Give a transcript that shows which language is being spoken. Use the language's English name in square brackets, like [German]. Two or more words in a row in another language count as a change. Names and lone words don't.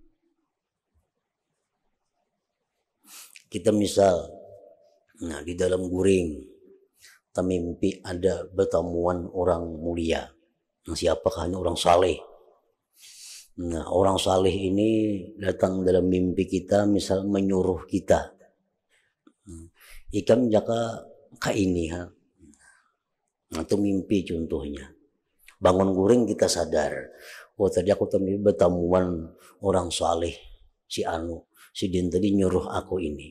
[Banjar] Kita misal, nah di dalam guring, kita mimpi ada pertemuan orang mulia. Nah, siapakah? Orang saleh. Nah, orang saleh ini datang dalam mimpi kita, misal menyuruh kita. Ikam jaka ka ini ha. Itu mimpi contohnya. Bangun guring kita sadar, oh tadi aku tadi bertemuan orang saleh, si Anu, si Din tadi nyuruh aku ini.